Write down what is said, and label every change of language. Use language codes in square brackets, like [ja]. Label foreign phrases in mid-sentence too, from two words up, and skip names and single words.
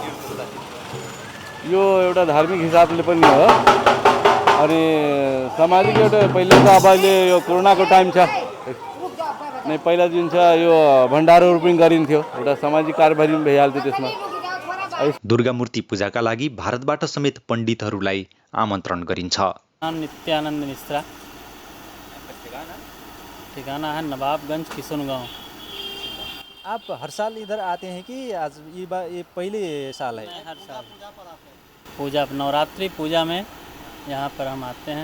[ne] यो एउटा धार्मिक हिसाबले पनि हो, अनि सामाजिक एउटा पहिला त अब अहिले यो कोरोनाको टाइम छ नै, पहिला जुन छ यो भण्डारहरू पनि गरिन्थ्यो, एउटा सामाजिक कार्यभारी पनि भइहाल्थ्यो त्यसमा। दुर्गा मूर्ति पूजाका लागि भारतबाट समेत पण्डितहरूलाई आमन्त्रण गरिन्छ। [hi] नित्यानंद मिश्रा, ठिकाना है नवाबगंज, किशनगांव। आप हर साल इधर आते हैं कि आज ये पहले साल है? हर साल पूजा, नवरात्रि पूजा में यहाँ पर हम आते हैं।